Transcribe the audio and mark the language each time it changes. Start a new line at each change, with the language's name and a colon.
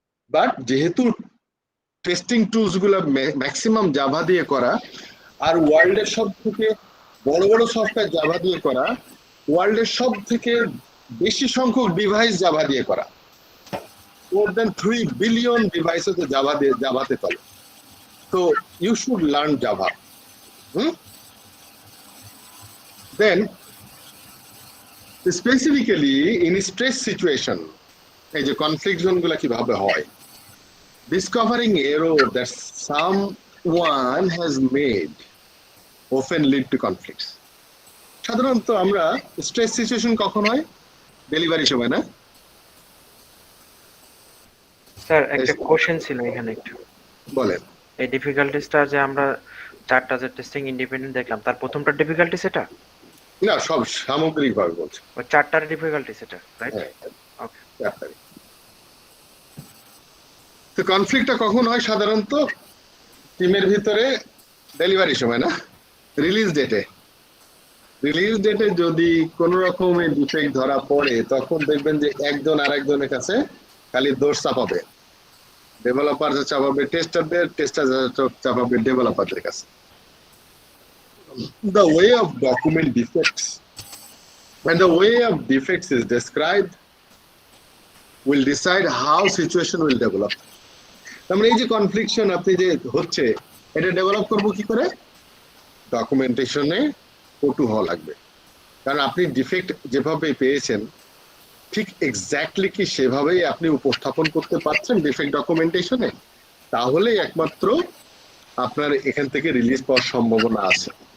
Bangla: But যেহেতু testing tools গুলো maximum Java দিয়ে করা, আর ওয়ার্ল্ডের সব থেকে বড় বড় সফটওয়্যার জাভা দিয়ে করা, ওয়ার্ল্ডের সব থেকে বেশি সংখ্যক ডিভাইস জাভা দিয়ে করা,
English: more than 3 billion devices
Bangla: জাভাতে চলে।
English: So you should learn Java. Then specifically in stress situation,
Bangla: এই যে কনফ্লিক্ট জোন গুলা কিভাবে হয়,
English: discovering error that someone has made often lead to conflicts.
Bangla: সাধারণত আমরা স্ট্রেস সিচুয়েশন কখন হয়? ডেলিভারি সময়, না? স্যার একটা কোশ্চেন ছিল এখানে একটু। বলেন। এই ডিফিকাল্টিসটা যে আমরা চারটা যে টেস্টিং ইন্ডিপেন্ডেন্ট দেখলাম, তার প্রথমটা ডিফিকাল্টি সেটা না, সব সামগ্রিকভাবে বলছি, ওই চারটার ডিফিকাল্টি সেটা, রাইট? ওকে। তো কনফ্লিক্টটা কখন হয়? সাধারণত টিমের ভিতরে ডেলিভারি সময়, না? রিলিজ ডেটে যদি কোনো রকমের ডিফেক্ট ধরা পড়ে, তখন দেখবেন যে একজন আরেকজনের কাছে খালি দোষ চাপাবে। ডেভেলপার চাপাবে টেস্টারদের, টেস্টার চাপাবে ডেভেলপারদের কাছে।
English: The way of document defects and the way of defects is described will decide how situation will develop.
Bangla: তাহলে এই যে কনফ্লিকশন আপনি যে হচ্ছে, এটা ডেভেলপ করব কি করে? ডকুমেন্টেশনে পটু হওয়া লাগবে। কারণ আপনি ডিফেক্ট যেভাবে পেয়েছেন, ঠিক এক্স্যাক্টলি কি সেভাবেই আপনি উপস্থাপন করতে পারছেন ডিফেক্ট ডকুমেন্টেশনে, তাহলেই একমাত্র আপনার এখান থেকে রিলিজ পাওয়ার সম্ভাবনা আছে।